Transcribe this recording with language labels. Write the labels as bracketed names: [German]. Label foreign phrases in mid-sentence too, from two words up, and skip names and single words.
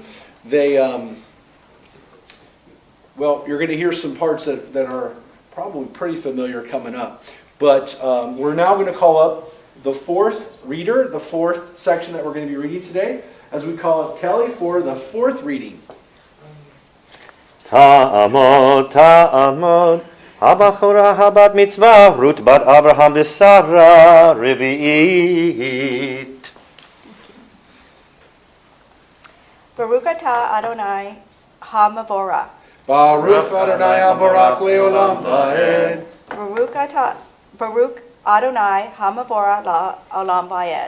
[English] They, well, you're going to hear some parts that are probably pretty familiar coming up. But we're now going to call up the fourth reader, the fourth section that we're going to be reading today, as we call up Kelly for the fourth reading. [Hebrew] תעמוד תעמוד הבחורה הבת מצווה רות בת אברהם ושרה רביעית. ברוך אתה ה' המבורך. ברוך ה' המברך לעולם ועד. ברוך ה' המבורך לעולם ועד.